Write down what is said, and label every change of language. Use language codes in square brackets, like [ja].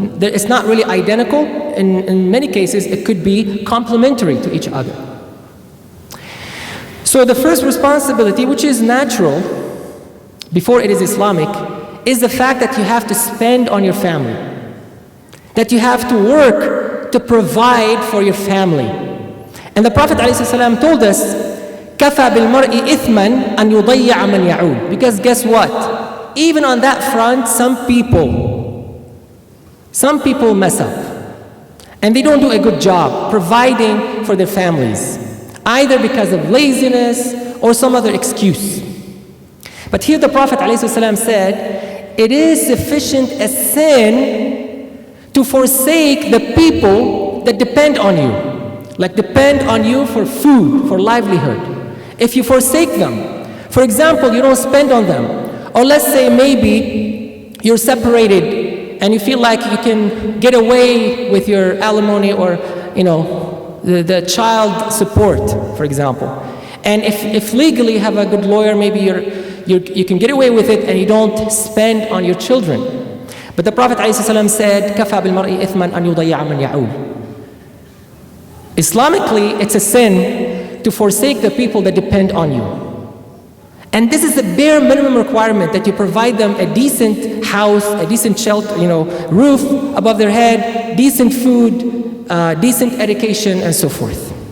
[en] It's not really identical. In many cases, it could be complementary to each other. So the first responsibility, which is natural before it is Islamic, is the fact that you have to spend on your family. That you have to work to provide for your family. And the Prophet ﷺ told us, [ar] كَفَى بِالْمَرْءِ إِثْمًا أَنْ يُضَيَّعَ مَنْ يَعُولُ. [en] Because guess what? Even on that front, some people mess up. And they don't do a good job providing for their families, either because of laziness or some other excuse. But here the Prophet ﷺ said, it is sufficient a sin to forsake the people that depend on you. Like depend on you for food, for livelihood. If you forsake them, for example, you don't spend on them, or let's say maybe you're separated and you feel like you can get away with your alimony or the child support, for example. And if legally you have a good lawyer, maybe you can get away with it and you don't spend on your children. But the Prophet ﷺ said, [ar] كَفَى بِالْمَرْءِ إِثْمًا أَنْ يُضَيَّعَ مَنْ يَعُولُ. [en] Islamically, it's a sin to forsake the people that depend on you. And this is the bare minimum requirement, that you provide them a decent house, a decent shelter, roof above their head, decent food, decent education, and so forth.